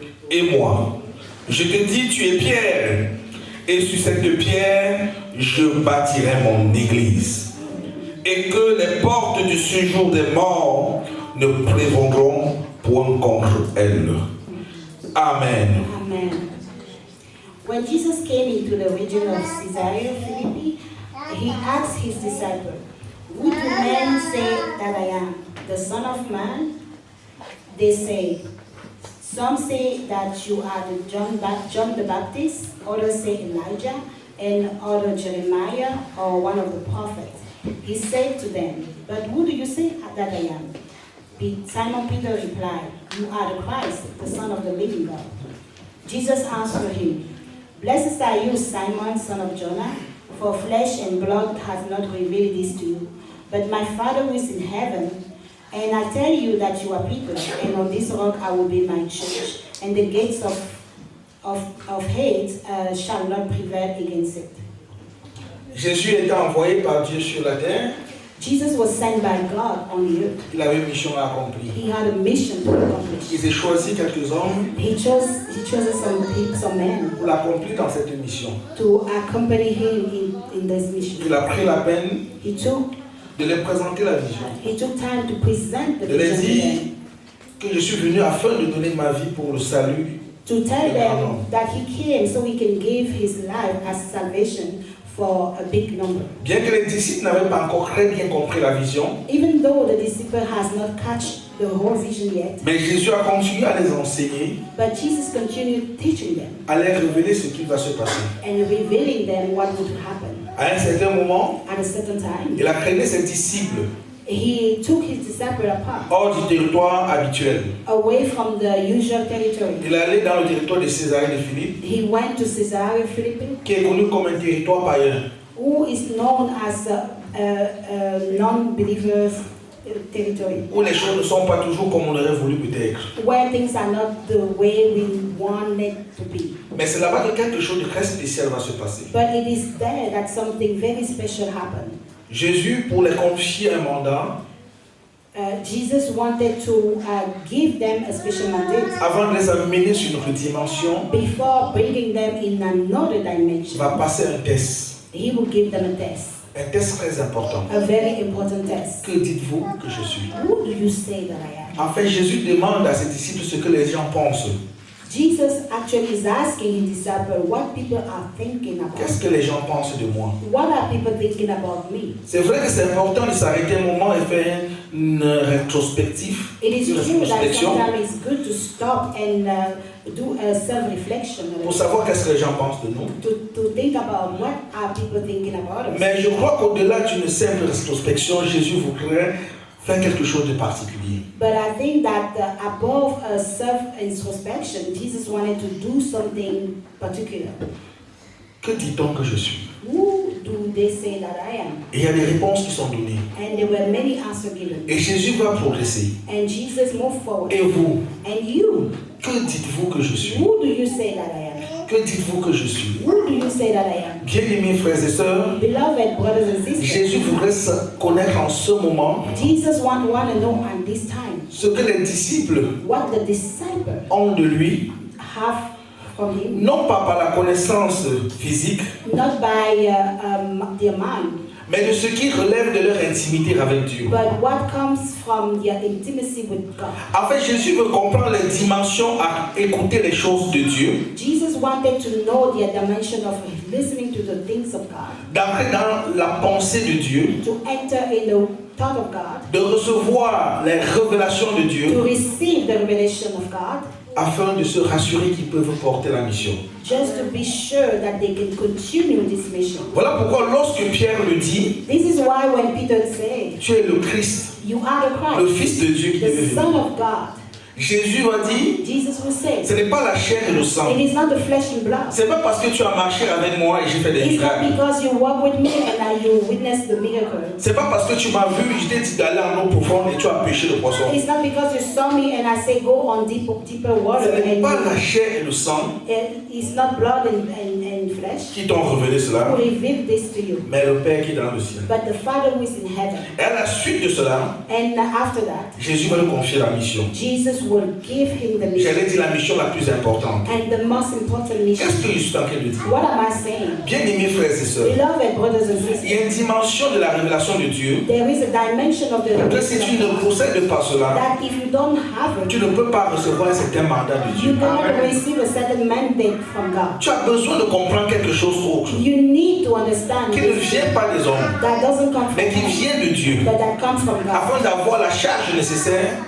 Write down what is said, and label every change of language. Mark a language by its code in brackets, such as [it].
[fr] Et moi, je te dis, tu es Pierre, et sur cette pierre, je bâtirai mon église. Et que les portes du séjour des morts ne prévaudront point contre elle. Amen. Amen. [en] When Jesus came into the region of Caesarea Philippi, he asked his disciples, who do men say that I am? The Son of Man? They say, some say that you are the John the Baptist, others say Elijah, and others Jeremiah or one of the prophets. He said to them, but who do you say that I am? Simon Peter replied, you are the Christ, the Son of the living God. Jesus answered him, blessed are you, Simon, son of Jonah, for flesh and blood has not revealed this to you, but my Father who is in heaven. And I tell you that you are Peter, and on this rock I will build my church, and the gates of hate shall not prevail against it. [fr] Jésus était envoyé par Dieu sur la terre. [en] Jesus was sent by God on the earth. [fr] Il avait une mission à accomplir. [en] He had a mission to accomplish. [fr] Il a choisi quelques hommes [en] He chose some men [fr] pour l'accomplir dans cette mission. [en] to accompany him in this mission. [fr] Il a pris la peine [en] He took [fr] de leur présenter la vision. [en] time to present the [fr] De leur [en] vision to [fr] dire [en] them, [fr] que je suis venu afin de donner ma vie pour le salut. [en] to tell them that he came so he can give his life as salvation for a big number. [fr] Bien que les disciples n'avaient pas encore très bien compris la vision, [en] Even though the disciple has not catch the whole vision yet, [fr] mais Jésus a continué à les enseigner, [en] but Jesus continued teaching them [fr] à leur révéler ce qui va se passer. [en] and revealing them what would happen. [fr] À un certain moment, [en] At a certain time, [fr] il a traîné ses disciples [en] he took his disciple apart, [fr] hors du territoire habituel. [en] away from the usual territory. [fr] Il est allé dans le territoire de Césarée de Philippe, [en] He went to Caesarea Philippi, [fr] qui est connu comme un territoire païen. [en] who is known as a non-believers territory, [fr] Où les choses ne sont pas toujours comme on aurait voulu peut-être. [en] where things are not the way we want it to be. [fr] Mais c'est là-bas que quelque chose de très spécial va se passer. [en] But it is there that something very special happened. [fr] Jésus, pour les confier un mandat, [en] Jesus wanted to give them a special mandate [fr] avant de les amener sur une autre dimension, [en] before bringing them in another [fr] il [en] dimension. [fr] va passer un test. [en] He will give them a test, [fr] Un test très important. [en] a very important test. [fr] Que dites-vous que je suis? [en] Who do you say that I am? [fr] En fait, Jésus demande à ses disciples ce que les gens pensent. [en] Jesus actually is asking his disciples what people are thinking about. [fr] Qu'est-ce que les gens pensent de moi? [en] What are people thinking about me? [fr] C'est vrai que c'est important de s'arrêter un moment et faire une rétrospective, [en] It is [fr] une [en] true that [fr] rétrospection [en] sometimes it's good to stop and do a self-reflection [fr] pour savoir qu'est-ce que les gens pensent de nous. [en] to think about what are people thinking about us. [fr] Mais je crois qu'au-delà d'une simple rétrospection, Jésus voudrait faire quelque chose de particulier. [en] But I think that above a self-introspection, Jesus wanted to do something particular. [fr] Que dit-on que je suis? [en] Who do they say that I am? [fr] Et il y a des réponses qui sont données. [en] And there were many answers given. [fr] Et Jésus va progresser. [en] And Jesus moved forward. [fr] Et vous, [en] And you, [fr] que dites-vous que je suis? [en] who do you say that I am? [fr] Que dites-vous que je suis? [en] Who do you say that I am? [fr] Bien-aimés frères et sœurs, [en] Beloved brothers and sisters, [fr] Jésus voudrait se connaître en ce moment [en] Jesus want to know at this time [fr] ce que les disciples [en] what the disciples [fr] ont de lui, [en] have from him, [fr] non pas par la connaissance physique, [en] not by their mind, [fr] mais de ce qui relève de leur intimité avec Dieu. [en] but what comes from their intimacy with God. [fr] En fait, Jésus veut comprendre les dimensions à écouter les choses de Dieu, [en] Jesus wanted to know the dimension of listening to the things of God, [fr] d'entrer dans la pensée de Dieu, [en] to enter in the thought of God, [fr] de recevoir les révélations de [en] to [fr] Dieu, [en] receive the revelation of God, [fr] afin de se rassurer qu'ils peuvent porter la mission. [en] just to be sure that they can continue this mission. [fr] Voilà pourquoi lorsque Pierre le dit, [en] This is why when Peter said, [fr] tu es le Christ, [en] you are the [fr] le [en] Christ, [fr] Fils de Dieu qui est [en] the [fr] venu. [en] Son of God, [fr] Jésus va dire, [en] Jesus will say, [fr] ce n'est pas la chair et le sang. [en] it is not the flesh and blood. [fr] C'est pas parce que tu as marché avec moi et j'ai fait des [en] It's not [fr] miracles. [en] because you walk with me and you witness the miracle. [fr] C'est pas parce que tu m'as vu, je t'ai dit d'aller en eau profonde et tu as pêché le poisson. [en] It's not because you saw me and I say go on deeper water [fr] Ce n'est [en] and [fr] pas la chair et le sang [en] it's not blood and flesh [fr] qui t'ont révélé [en] who [fr] cela, [en] revealed this to you, [fr] mais le Père qui est dans le ciel. [en] but the Father who is in heaven. [fr] Et à la suite de cela, [en] And after that, [fr] Jésus va lui confier la mission. [en] Jesus will give him the mission. [fr] J'allais dire la mission la plus importante. [en] And the most important mission. [fr] Qu'est-ce que je suis en train de dire? [en] What am I saying? [fr] Bien-aimés frères et sœurs, [en] Beloved brothers and [fr] il y [en] sisters, [fr] a une dimension de la révélation de Dieu [en] there is a dimension of the [fr] que si tu ne possèdes pas cela, [en] that if you don't have [fr] tu [en] it, [fr] ne peux pas recevoir un certain mandat de [en] you [fr] Dieu. [en] cannot receive a certain mandate from God. [fr] Tu as besoin de comprendre quelque chose autre [en] You need to understand [fr] qui ne [en] this, [fr] vient pas des hommes, [en] that doesn't come from [fr] mais qui [en] God, [fr] vient de Dieu, [en] but that comes from God. [fr] afin d'avoir la charge nécessaire